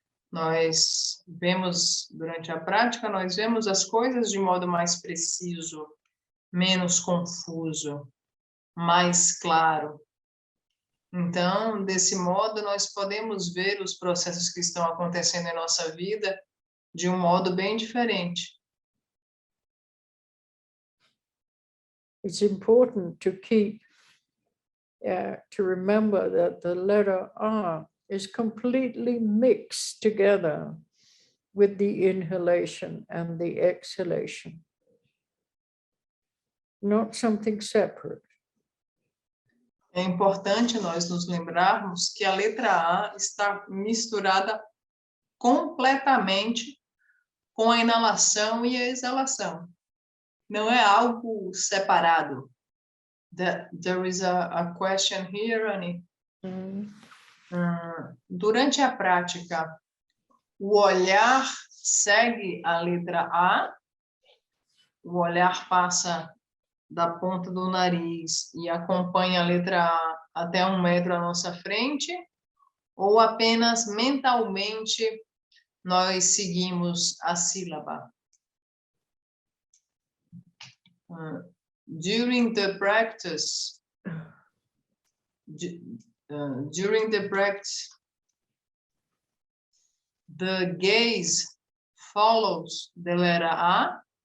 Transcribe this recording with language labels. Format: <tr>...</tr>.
<pt>Nós vemos, durante a prática, nós vemos as coisas de modo mais preciso, menos confuso, mais claro. Então, desse modo, nós podemos ver os processos que estão acontecendo em nossa vida de um modo bem diferente.</pt> <en>It's important to keep, to remember that the letter R is completely mixed together with the inhalation and the exhalation, not something separate.</en> <pt>É importante nós nos lembrarmos que a letra A está misturada completamente com a inalação e a exalação. Não é algo separado.</pt> <en>There is a question here, Ani.</en> <pt>Durante a prática, o olhar segue a letra A, o olhar passa da ponta do nariz e acompanha a letra A até 1 metro à nossa frente, ou apenas mentalmente nós seguimos a sílaba?</pt> <en>During the practice, the gaze follows the letter A.</en>